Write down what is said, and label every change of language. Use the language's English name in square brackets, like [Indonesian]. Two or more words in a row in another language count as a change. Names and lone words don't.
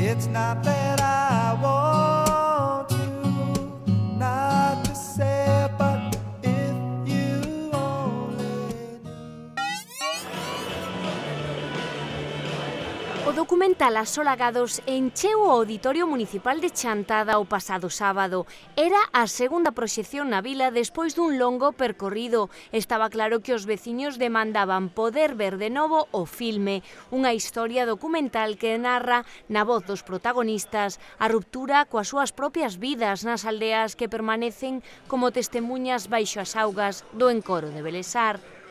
[English] not that I want to, not to say, but if you only knew. [Galician] O documental As Solagados encheu o Auditorio Municipal de Chantada o pasado sábado. Era a segunda proxección na vila despois dun longo percorrido. Estaba claro que os veciños demandaban poder ver de novo o filme, unha historia documental que narra, na voz dos protagonistas, a ruptura coas súas propias vidas nas aldeas que permanecen como testemunhas baixo as augas do encoro de Belesar.